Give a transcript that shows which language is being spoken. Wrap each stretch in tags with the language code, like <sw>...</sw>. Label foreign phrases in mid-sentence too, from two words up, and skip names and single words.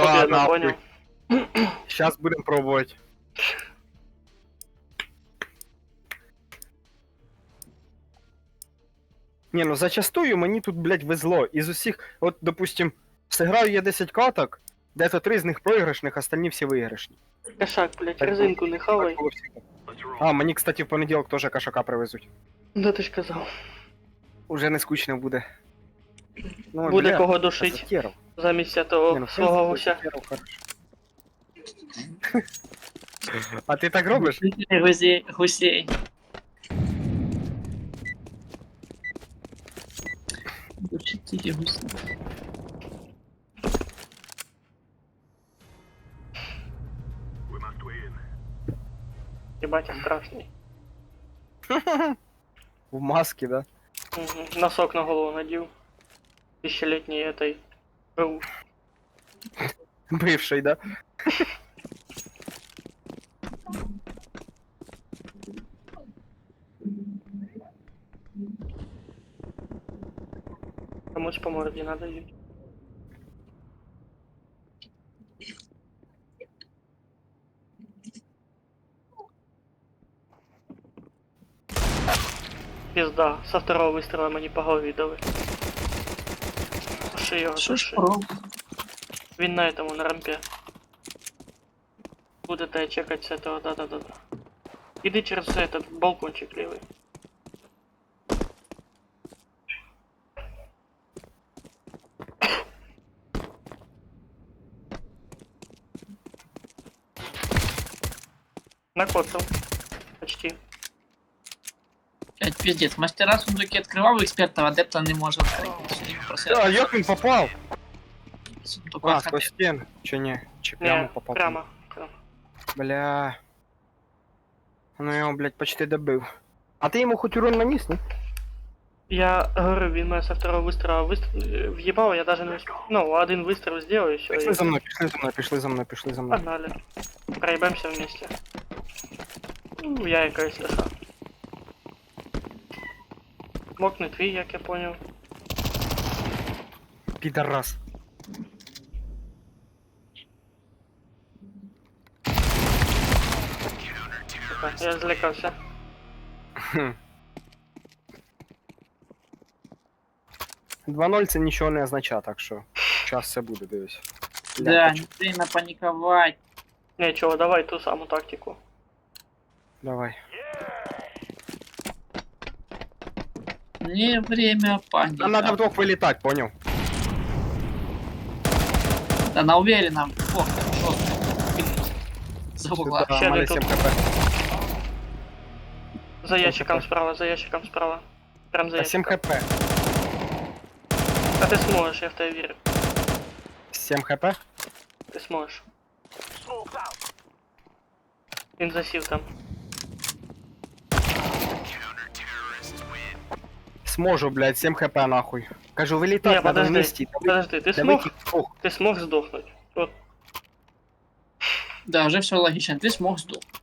<ru>победа, нахуй. понял? Сейчас будем пробовать. Не, ну зачастую мені тут, блядь, везло.</ru> <uk>Із усіх, от, допустим, зіграю я 10 каток, де-то 3 з них проіграшних, остальні всі виграшні.</uk> <ru>Кошак, блять, резинку не хавай.</ru> <uk>Так було всегда. А, мені, кстати, в понеділок теж кашака привезуть. Да ти ж казав. Уже не скучно буде. Ну, Буде бля, кого душить Сатєров. замість того Ні, ну, в свого принципі, гуся. Сатєров хороший. А ти так робиш? Гусей, гусей. Душить тільки гусей.</uk> <en>We must win.</en> <uk>Єбать, я страшний.</uk> <ru>В маске, да? Угу. Носок на голову надів. Тисячелетній этой. БУ. Бывший, да?</ru> <uk>Комусь по морді надо їй.</uk> <ru>Пизда, со второго выстрела</ru> <uk>мені по голові</uk> <ru>дали.</ru> <uk>Души його, Що ж души. робить?</uk> <ru>Він на этому, на рампе. Будете чекать с этого, да-да-да-да. Иди через этот балкончик левый. Накоцал. Почти. Блять, пиздец. Мастера сундуки открывал, экспертов адепта не может открыть.</ru> <uk>А, як він попав? Сундук А,</uk> <ru>сквозь стен.</ru> <uk>Чи ні? Чи прямо Не, попав? прямо. Прямо. Бля. Ну я його, блядь, почти добив. А ти йому хоч урон наніс, ні?</uk> <ru>Я говорю, він мене со второго выстрела въебал, я даже не успел. Ну, один выстрел сделаю, и все.</ru> <uk>Пішли за мною, пішли за мною, пішли за мною, пішли за мною.</uk> <ru>Погнали. Проебаемся вместе. Ну, я и КСС.</ru> <uk>Мог не твій, як я понял. Підарас. Сука, я злякався. Хм. 2-0 це нічого не означає, так що час все буде, дивись.</uk> <ru>Да, Ляпочку. не время паниковать. Не, чего, давай ту саму тактику. Давай. Не время Нам надо паниковать.</ru> <uk>вдвох вилітати, поняв?</uk> <ru>Да, на уверенном. Ох, жестко. За угла. Да,</ru> <uk>Ще у мене не тут. 7 хп.</uk> <ru>За ящиком справа, за ящиком справа. Прям за</ru> <uk>Та 7</uk> <ru>ящиком.</ru> <uk>хп.</uk> <ru>А ты сможешь, я в тебя верю. 7 хп? Ты сможешь.</ru> <uk>Він засів там.</uk> <ru>Сможу, блядь, 7 хп нахуй. Кажу,</ru> <uk>Не, вилітати надо</uk> <ru>подожди, вместе. подожди, ты смог? Ох, Ты смог сдохнуть? Вот. Да, уже все логично. Ты смог сдох.</ru>